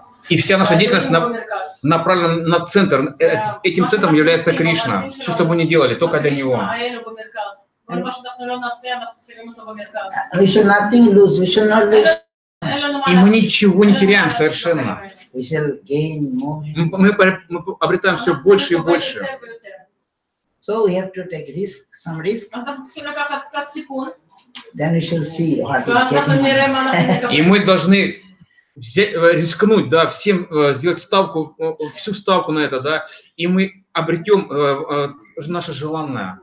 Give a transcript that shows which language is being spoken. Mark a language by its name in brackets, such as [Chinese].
[Russian] И вся наша деятельность направлена на центр. Этим центром является Кришна. Все, что мы не делали, только для Него. [English] We shall nothing lose, we shall not lose. [Russian] И мы ничего не теряем совершенно. [English] We shall gain more. [Russian] Мы обретаем все больше и больше. [English] So we have to take some risk. Then we shall see what is getting. [Russian] И мы должны рискнуть, да, всем сделать ставку, всю ставку на это, да, и мы обретем наше желанное.